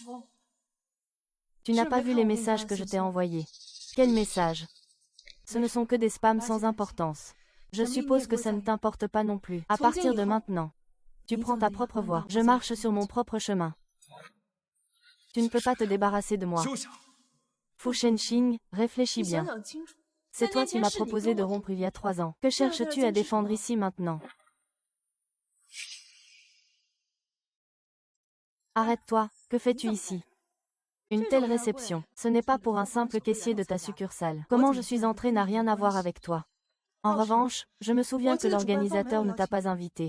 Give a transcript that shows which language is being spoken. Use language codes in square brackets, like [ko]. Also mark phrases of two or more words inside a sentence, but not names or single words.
[fr] Tu n'as pas vu les messages que je t'ai envoyés. Quels messages? Ce ne sont que des spams sans importance. Je suppose que ça ne t'importe pas non plus. À partir de maintenant, tu prends ta propre voie. Je marche sur mon propre chemin. Tu ne peux pas te débarrasser de moi. [zh] 休想！ [fr] Fu Shenxing, réfléchis [zh] 你想 [fr] bien. [zh] 想清楚， [fr] C'est [zh] 3 [fr] toi [zh] 年 [fr] qui [zh] 前 [fr] m'as [zh] 是你 [fr] proposé [zh] 跟 [fr] de [zh] 我 [fr] rompre il y a 3 ans. Que cherches-tu à défendre ici maintenant? Arrête-toi, que fais-tu ici? Une telle réception, ce n'est pas pour un simple caissier de ta succursale. Comment je suis entrée n'a rien à voir avec toi. En revanche, je me souviens que l'organisateur ne t'a pas invité.